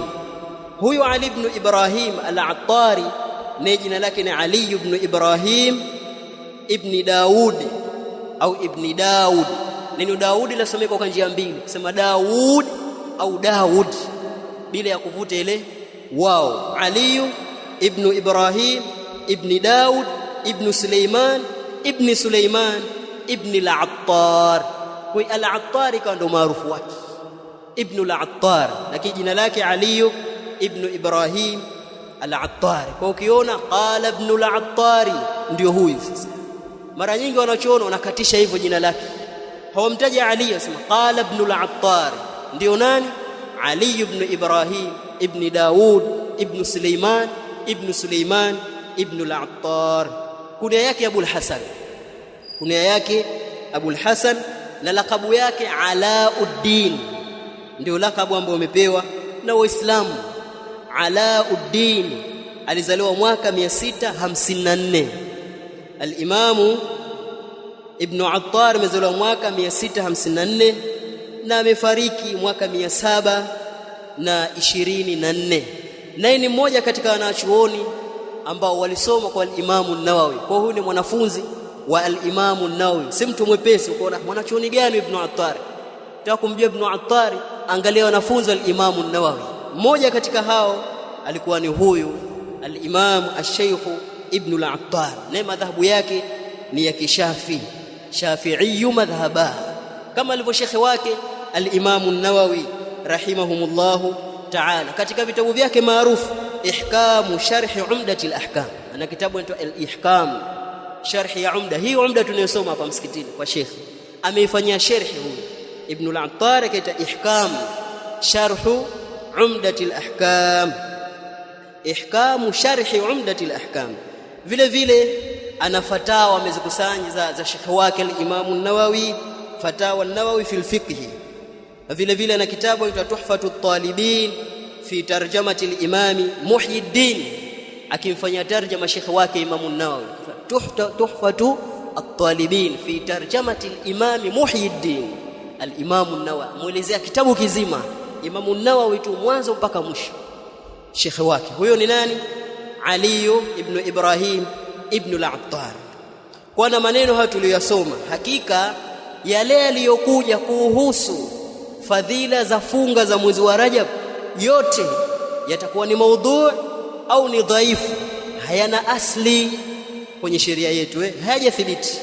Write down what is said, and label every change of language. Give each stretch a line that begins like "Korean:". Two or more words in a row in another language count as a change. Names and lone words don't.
Swahili: Huyu Ali ibn Ibrahim al-Attari na jina lake ni Ali ibn Ibrahim ibn Daud au ibn Daud. Neno Daudi lasomeka kwa njia mbili, kusema Daud au Daud bila ya kuvuta ile wao. Ali ibn Ibrahim ibn Daud ibn Suleiman ibn al-Attar. Kwa al-Attar ndo maarufu wake, ibn al-Attar, lakini jina lake Ali ibn Ibrahim al-Attar. Kwa ukiona qala ibn al-Attar ndio huyu. Sasa mara nyingi wanachoona wanakatisha hivyo jina lake, hawamtaja Ali, asema qala ibn al-Attar. Ndio nani? Ali ibn Ibrahim ibn Daud ibn Suleiman ibn al-Attar. Kunia yake Abul Hasan na lakabu yake Alauddin, ndio lakabu ambayo umepewa na Waislamu. Alauddin alizaliwa mwaka 654. Al-Imamu Ibn Attar amezaliwa mwaka 654 na amefariki mwaka 724. Naye ni mmoja katika wanachuoni ambao walisoma kwa al-Imamu an-Nawawi. Kwa huyu ni mwanafunzi wa al-Imamu an-Nawawi, si mtu mwepesi. Ukaona mwanachuoni gani Ibn Attar, nataka kumjua Ibn Attar, angalia wanafunzi wa al-Imamu an-Nawawi. Mmoja katika hao alikuwa ni huyu al-Imam ash-Shaykh Ibn al-Attar, na madhhabu yake ni ya Shafi'i madhhaba, kama alivyo shekhi wake al-Imam an-Nawawi
Arabic: رحمهم الله تعالى.
Swahili: Katika vitabu vyake maarufu Ihkamu Sharhi Umdati al-Ahkam, ana kitabu inaitwa al-Ihkam sharhi ya Umda. Hii Umda tunayosoma hapa msikitini kwa shekhi ameifanyia sharhi huyu Ibn al-Attar, kaita Ihkam Sharhu Umdati al-Ahkam. ihkamu sharhi umdati al-ahkam. Vile vile ana fatawa amezikusanya za Sheikh wake al-Imam an-Nawawi, fatawa an-Nawawi fi al-fiqh. Vile vile ana kitabu cha Tuhfatu at-Talibin fi tarjamati al-Imam Muhyiddin, akimfanyia tarjama Sheikh wake Imam an-Nawawi. Tuhfatu at-Talibin fi tarjamati al-Imam Muhyiddin, al-Imam an-Nawawi muelezea kitabu kizima Imam an-Nawawi tu mwanzo mpaka mwisho. Sheikh wake huyo ni nani? Ali ibn Ibrahim ibn al-Attar. Kwa na maneno haya tuliyosoma, hakika yale yaliyokuja kuhusu fadhila za funga za mwezi wa Rajab yote yatakuwa ni maudhu au ni dhaifu, hayana asli kwenye sheria yetu, hayajathibiti.